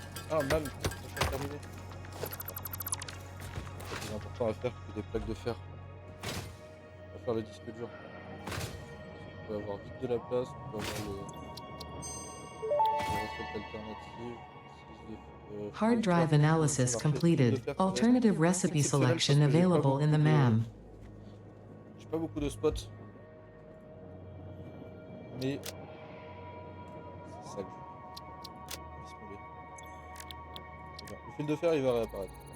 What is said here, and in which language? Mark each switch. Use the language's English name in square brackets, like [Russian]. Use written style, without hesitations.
[French] Ah, man, je suis terminé. C'est plus important à faire que des plaques de fer. On va faire le disque dur. On peut avoir vite de la place, on peut avoir les recettes alternatives. [English] Hard drive analysis completed. Alternative recipe selection available in the MAM. [French] J'ai pas beaucoup de spots. Mais c'est ça que je veux. Vis moulée. C'est bien. Le fil de fer il va réapparaître.